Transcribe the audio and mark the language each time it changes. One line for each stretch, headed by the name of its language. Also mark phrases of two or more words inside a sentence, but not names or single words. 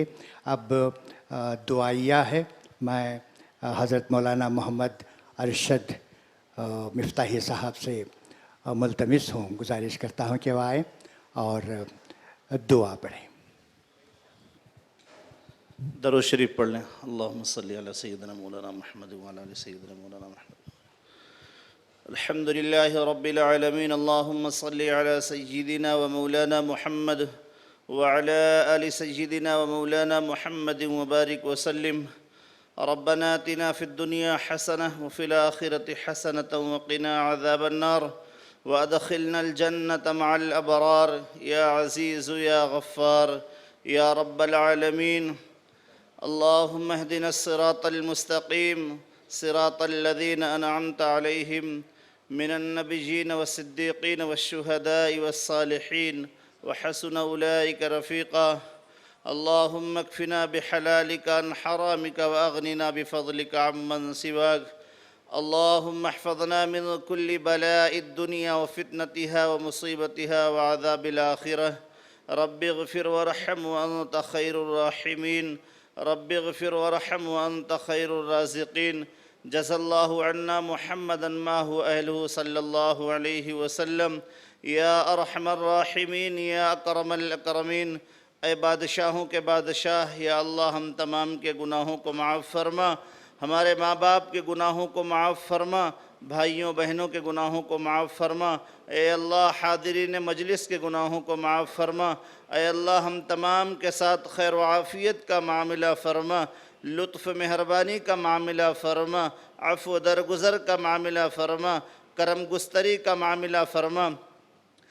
Urdu: اب دعائیہ ہے، میں حضرت مولانا محمد ارشد مفتاحی صاحب سے ملتمس ہوں، گزارش کرتا ہوں کہ وہ آئے اور دعا پڑھیں. درود شریف پڑھ لیں.
Arabic: اللهم صل على سيدنا مولانا محمد وعلى آل سيدنا مولانا محمد. الحمد لله رب العالمين. اللهم صل على سيدنا ومولانا محمد وعلى آل سيدنا ومولانا محمد وبارك وسلم. ربنا آتنا في الدنيا حسنة وفي الآخرة حسنة وقنا عذاب النار وأدخلنا الجنة مع الأبرار يا عزيز يا غفار يا رب العالمين. اللهم اهدنا الصراط المستقيم صراط الذين أنعمت عليهم من النبيين والصديقين والشهداء والصالحين وحسن أولئك رفيقا. اللهم اكفنا بحلالك عن حرامك وأغننا بفضلك عمن سواك. اللهم احفظنا من كل بلاء الدنيا وفتنتها ومصيبتها وعذاب الآخرة. رب اغفر وارحم وأنت خير الراحمين. رب اغفر وارحم وأنت خير الرازقين. جزى الله عنا محمدا ما هو أهله صلى الله عليه وسلم. يا أرحم الراحمين يا أكرم الأكرمين.
Urdu: اے بادشاہوں کے بادشاہ، یا اللہ ہم تمام کے گناہوں کو معاف فرما، ہمارے ماں باپ کے گناہوں کو معاف فرما، بھائیوں بہنوں کے گناہوں کو معاف فرما. اے اللہ حاضرین مجلس کے گناہوں کو معاف فرما. اے اللہ ہم تمام کے ساتھ خیر و عافیت کا معاملہ فرما، لطف مہربانی کا معاملہ فرما، عفو درگزر کا معاملہ فرما، کرم گستری کا معاملہ فرما.